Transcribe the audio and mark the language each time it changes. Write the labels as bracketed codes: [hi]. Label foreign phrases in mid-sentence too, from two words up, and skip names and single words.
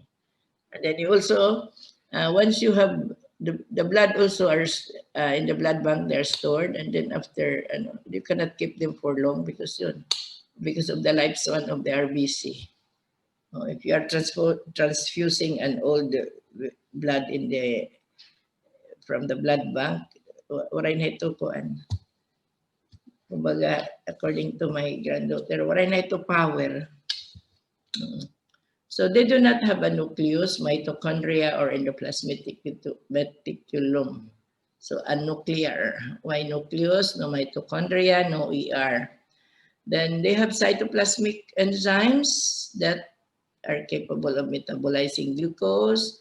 [en] And then you also, once you have the blood also are in the blood bank, they're stored, and then after, you cannot keep them for long because of the lifespan of the RBC. If you are transfusing an old blood from the blood bank, [war] waray na ito kuan. Kumbaga, [en] according to my granddaughter, [war] waray na ito power. [en] So they do not have a nucleus, mitochondria, or endoplasmic reticulum. So anuclear. Why nucleus? No mitochondria, no ER. Then they have cytoplasmic enzymes that are capable of metabolizing glucose.